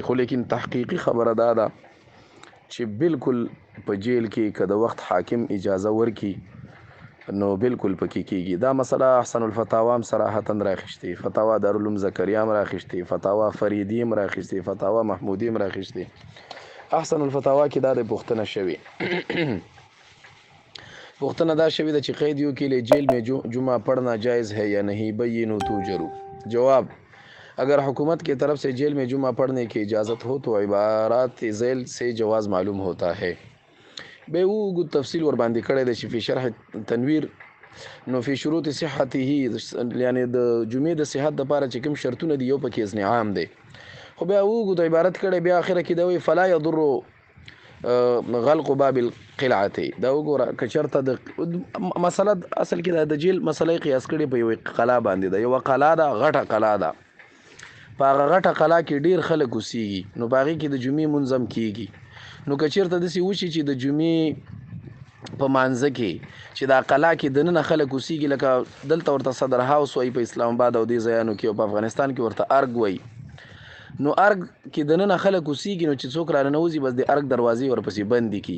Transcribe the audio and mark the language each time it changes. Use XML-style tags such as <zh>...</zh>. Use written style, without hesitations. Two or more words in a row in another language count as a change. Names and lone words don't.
<ps>خو لیکن تحقیقي خبره دا ده چې بالکل په جیل کې که د وخت حاکم اجازه ورکي نو بالکل پکې کیږي. دا مسله احسن الفتاوا هم صراحتا راخیشتې، فتاوا دارالعلوم زکریا هم راخیشتې، فتاوا فریدی هم راخیشتې، فتاوا محمودی هم راخیشتې. احسن الفتاوا کې دا د پوښتنه شوې پوښتنه دا شوې ده چې</ps> <ur>قیدیوں کے لیے جیل میں جمعہ پڑھنا جائز ہے یا نہیں،</ur> <ar>بینوا توجروا.</ar> <ur>جواب: اگر حکومت کی طرف سے جیل میں جمعہ پڑھنے کی اجازت ہو تو عبارات ذیل سے جواز معلوم ہوتا ہے.</ur> <ps>به وګو تفصیل ور باندې کړی دی چې</ps> <ar>فی شرح تنویر</ar> <ps>نو</ps> <ar>فی شروط صحته</ar> <ps>یعنی د جمعې د صحت دپاره چې کوم شرطونه دي یو پکې اذن عام دی. خو بیا وګو د عبارت کړی بیا اخره کې دا وایي</ps> <ar>فلا یضر غلق باب القلعه.</ar> <ps>دا وګوره که چېرته د مسله اصل کې د جیل مسله قیاس کړې په یوه قلعه باندې ده. یوه قلعه ده، غټه قلعه ده، په هغه غټه قلعه کې ډېر خلک اوسیږي، نو په هغې کې د جمعې منظم کیږي. نو که چېرته داسې وشي چې د جمعې په مانځه کې چې دا قلعه کې دننه خلک اوسیږي، لکه دلته ورته صدر هاوس وایي په اسلام آباد او دې ځایانو کې، او په افغانستان کې ورته ارګ وایي، نو ارګ کې دننه خلک اوسیږي، نو چې څوک راننوځي بس د ارګ دروازې ورپسې بندې کړي.</ps>